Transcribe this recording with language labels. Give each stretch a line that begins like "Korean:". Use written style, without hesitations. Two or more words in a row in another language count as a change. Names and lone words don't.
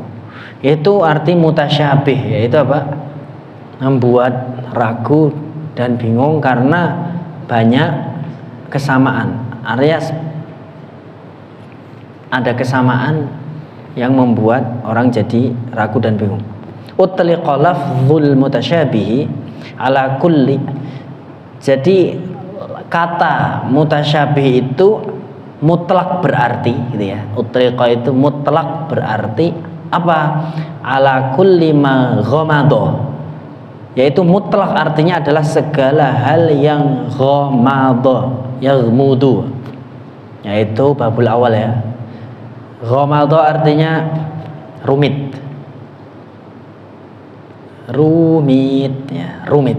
Indonesian: Itu arti mutasyabih, yaitu apa? Membuat ragu dan bingung karena banyak kesamaan. Artinya ada kesamaan yang membuat orang jadi ragu dan bingung.
Arabic: أطلق لفظ المتشابه على كل.
Indonesian: Jadi kata mutasyabih itu mutlak berarti, gitu ya. Utliqa itu mutlak berarti apa?
Arabic: على كل ما غمض.
Indonesian: Yaitu mutlak artinya adalah segala hal yang
Arabic: غمض يغمض.
Indonesian: Yaitu
Arabic: الباب الأول
Indonesian: ya. Ghamada artinya rumit. Rumit ya, rumit.